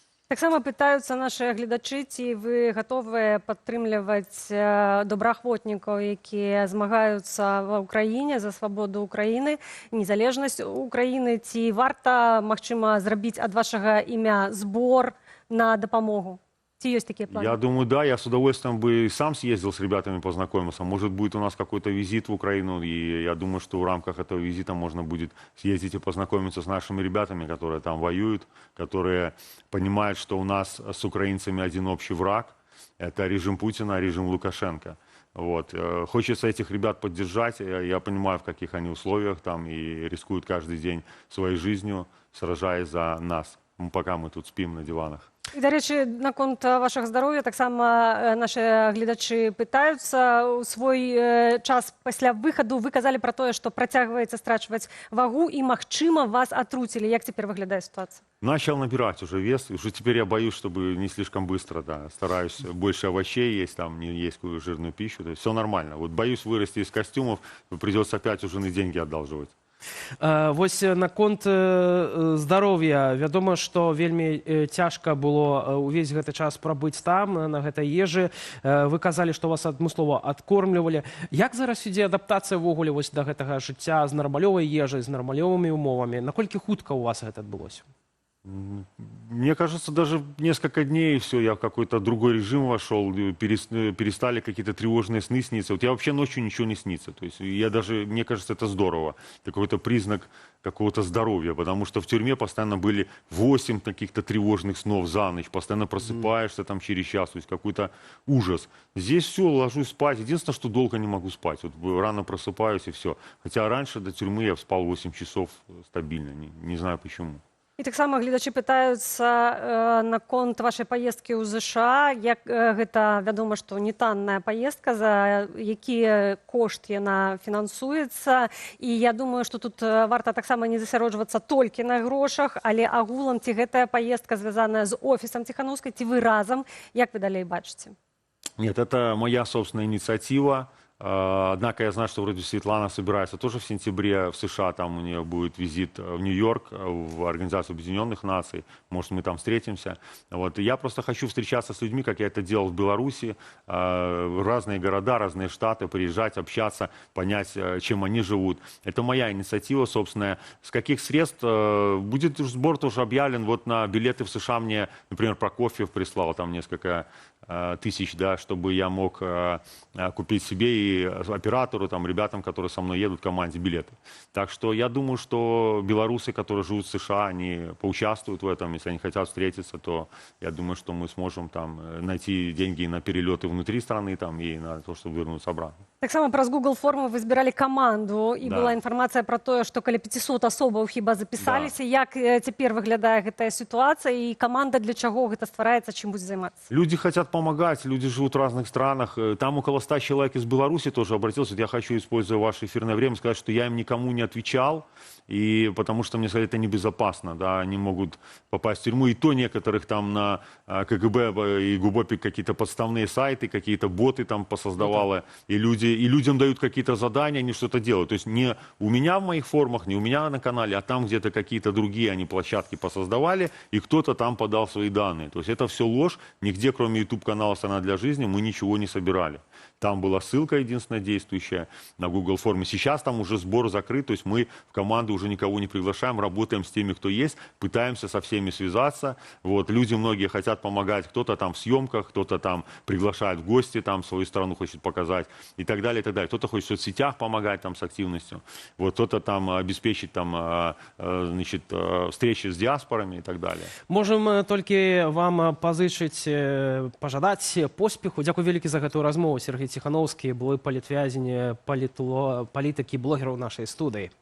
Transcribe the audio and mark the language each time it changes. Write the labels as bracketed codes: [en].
[be] Таксама пытаюцца нашыя гледачы, ці вы гатовыя падтрымліваць добраахвотнікаў, якія змагаюцца ва ўкраіне за свабоду Украіны, незалежнасць Украіны, ці варта, магчыма, зрабіць ад вашага імя збор на дапамогу? Ці ёсць такія планы? [ru] Я думаю, да, я с удовольствием бы и сам съездил с ребятами познакомился. Может, будет у нас какой-то визит в Украину, и я думаю, что в рамках этого визита можно будет съездить и познакомиться с нашими ребятами, которые там воюют, которые понимают, что у нас с украинцами один общий враг. Это режим Путина, режим Лукашенко. Вот. Хочется этих ребят поддержать. Я понимаю, в каких они условиях там и рискуют каждый день своей жизнью, сражаясь за нас, пока мы тут спим на диванах. [be] І, до речі, наконт вашого здоров'я таксама наші глядачі пытаюцца. У свой час пасля выхаду вы казалі пра тое, што працягваеце страчваць вагу і, магчыма, вас атруцілі. Як цяпер выглядае сітуацыя? [ru] Начал набирать уже вес. Уже теперь я боюсь, чтобы не слишком быстро, да. Стараюсь больше овощей есть, там, не есть какую жирную пищу. То есть все нормально. Вот боюсь вырасти из костюмов, придется опять у жены деньги одалживать. [be] Вось наконт здароўя. Вядома, што вельмі цяжка было ўвесь гэты час прабыць там, на гэтай ежы. Вы казалі, што вас адмыслова адкормлівалі. Як зараз ідзе адаптацыя ўвогуле вось да гэтага жыцця з нармалёвай ежай, з нармалёвымі ўмовамі? Наколькі хутка у вас гэта адбылося? [ru] Мне кажется, даже несколько дней, и все, я в какой-то другой режим вошел, перестали какие-то тревожные сны сниться. Вот я вообще ночью ничего не снится. То есть я даже, мне кажется, это здорово. Это какой-то признак какого-то здоровья, потому что в тюрьме постоянно были 8 каких-то тревожных снов за ночь, постоянно просыпаешься там через час, то есть какой-то ужас. Здесь все, ложусь спать. Единственное, что долго не могу спать. Вот рано просыпаюсь и все. Хотя раньше до тюрьмы я спал 8 часов стабильно, не знаю почему. [be] І таксама гледачы пытаюцца наконт вашай паездкі ў ЗША. Як гэта, вядома, што не танная паездка, за які кошт яна фінансуецца. І я думаю, што тут варта таксама не засяроджвацца толькі на грошах, але агулам ці гэтая паездка звязаная з офісам Ціханаўскай, ці вы разам, як вы далей бачыце? [ru] Нет, это моя собственная инициатива. Однако я знаю, что вроде Светлана собирается тоже в сентябре в США, там у нее будет визит в Нью-Йорк, в Организацию Объединенных Наций, может мы там встретимся. Вот. И я просто хочу встречаться с людьми, как я это делал в Беларуси, в разные города, разные штаты, приезжать, общаться, понять, чем они живут. Это моя инициатива собственная. С каких средств будет сбор тоже объявлен, вот на билеты в США мне, например, Прокофьев прислал там несколько тысяч, да, чтобы я мог купить себе и оператору, там, ребятам, которые со мной едут в команде, билеты. Так что я думаю, что белорусы, которые живут в США, они поучаствуют в этом. Если они хотят встретиться, то я думаю, что мы сможем там найти деньги на перелеты внутри страны там, и на то, чтобы вернуться обратно. [be] Таксама праз Google форму вы збіралі каманду, і [ru] Да. [be] была інфармацыя пра тое, што каля 500 асобаў хіба запісаліся. Як цяпер выглядае гэтая сітуацыя, і каманда для чаго гэта ствараецца, чым будзе займацца? [ru] Люди хотят помогать, люди живут в разных странах. Там около 100 человек из Беларуси тоже обратился. Вот я хочу, используя ваше эфирное время, сказать, что я им никому не отвечал, и потому что мне сказали, это небезопасно, да, они могут попасть в тюрьму. И то некоторых там на КГБ и ГУБОПИК какие-то подставные сайты, какие-то боты там посоздавало, и людям дают какие-то задания, они что-то делают. То есть не у меня в моих формах, не у меня на канале, а там где-то какие-то другие они площадки посоздавали, и кто-то там подал свои данные. То есть это все ложь, нигде, кроме YouTube-канала «Страна для жизни», мы ничего не собирали. Там была ссылка единственная действующая на Google форме. Сейчас там уже сбор закрыт, то есть мы в команду уже никого не приглашаем, работаем с теми, кто есть, пытаемся со всеми связаться. Вот, люди многие хотят помогать, кто-то там в съемках, кто-то там приглашает в гости, там свою страну хочет показать и так далее, и так далее. Кто-то хочет в соцсетях помогать там с активностью, вот, кто-то там обеспечить там, значит, встречи с диаспорами и так далее. [be] Можем толькі вам пазычыць, пажадаць поспеху. Дзякуй вялікі за гэтую размову. Сергей Ціханаўскі, былы палітвязень, палітык і блогер у нашай студыі.